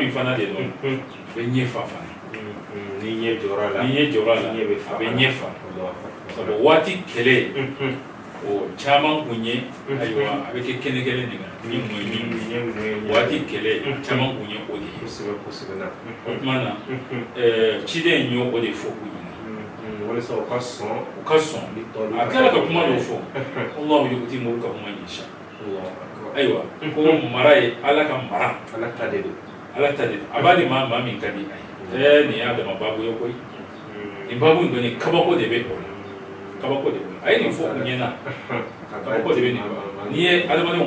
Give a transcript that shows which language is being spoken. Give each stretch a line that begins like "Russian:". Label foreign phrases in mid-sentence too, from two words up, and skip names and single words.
Bambara: min fana de dɔn a bɛ ɲɛfa fana ni ɲɛ jɔra la a bɛ ɲɛfa sabu waati kɛlɛ o caman kun ye ayiwa a bɛ kɛ kɛnɛ kelen de kan ni mun waati kɛlɛ caman kun ye o de ye o tuma na ciden y'o o de fɔ u ɲɛna walasa u ka sɔn a kɛra ka kuma dɔ fɔ
Arabic: الله يؤتي ملكه من يشاء
Bambara: ayiwa ko mara ye Ala ka mara Ala ta de don a b'a di maa min ka di a ye nin y'a dama baabu ye koyi nin baabu in dɔnni kabako de bɛ o la a ye nin fɔ u ɲɛna kabako de bɛ nin n'i ye adamadenw